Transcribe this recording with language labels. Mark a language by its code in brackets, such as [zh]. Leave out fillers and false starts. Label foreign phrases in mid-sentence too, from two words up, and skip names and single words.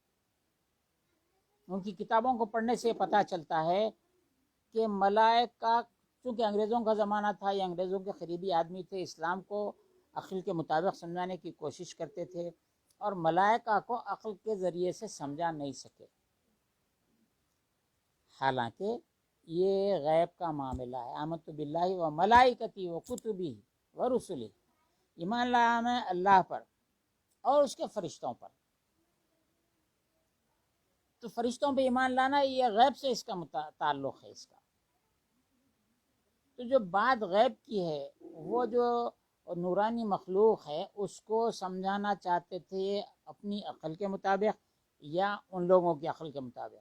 [ur] ان کی کتابوں کو پڑھنے سے پتہ چلتا ہے کہ ملائکہ، چونکہ انگریزوں کا زمانہ تھا، یہ انگریزوں کے قریبی آدمی تھے، اسلام کو عقل کے مطابق سمجھانے کی کوشش کرتے تھے، اور ملائکہ کو عقل کے ذریعے سے سمجھا نہیں سکے۔ حالانکہ یہ غیب کا معاملہ ہے. [ar] آمنت باللہ و ملائکتی و کتبی و رسلی، [ur] ایمان لایا میں اللہ پر اور اس کے فرشتوں پر. تو فرشتوں پہ ایمان لانا یہ غیب سے اس کا تعلق ہے اس کا. تو جو بات غیب کی ہے وہ جو نورانی مخلوق ہے اس کو سمجھانا چاہتے تھے اپنی عقل کے مطابق یا ان لوگوں کی عقل کے مطابق.